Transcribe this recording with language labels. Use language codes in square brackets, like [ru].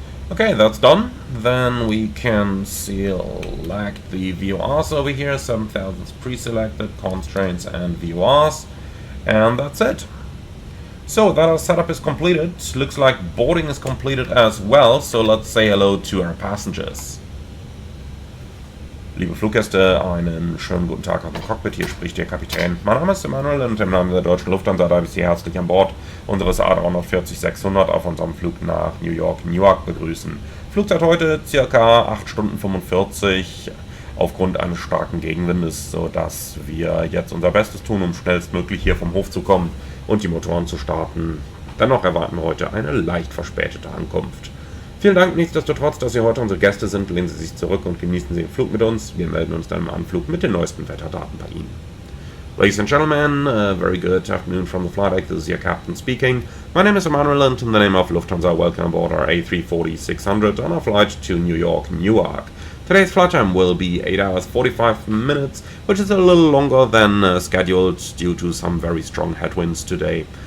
[en] Okay, that's done. Then we can select the VORs over here. 7,000 is pre-selected, constraints and VORs. And that's it. So that our setup is completed. Looks like boarding is completed as well. So let's say hello to our passengers. [de] Liebe Fluggäste, einen schönen guten Tag aus dem Cockpit, hier spricht Ihr Kapitän. Mein Name ist Emanuel und im Namen der deutschen Lufthansa darf ich Sie herzlich an Bord unseres A340-600 auf unserem Flug nach New York, Newark begrüßen. Flugzeit heute ca. 8 Stunden 45 aufgrund eines starken Gegenwindes, sodass wir jetzt unser Bestes tun, um schnellstmöglich hier vom Hof zu kommen und die Motoren zu starten. Dennoch erwarten wir heute eine leicht verspätete Ankunft. Vielen Dank nichtsdestotrotz, dass Sie heute unsere Gäste sind. Lehnen Sie sich zurück und genießen Sie den Flug mit uns. Wir melden uns dann im Anflug mit den neuesten Wetterdaten bei Ihnen. [en] Ladies and gentlemen, very good afternoon from the flight deck. This is your captain speaking. My name is Emanuel, and in the name of Lufthansa, welcome aboard our A340-600 on our flight to New York, Newark. Today's flight time will be 8 hours 45 minutes, which is a little longer than scheduled due to some very strong headwinds today.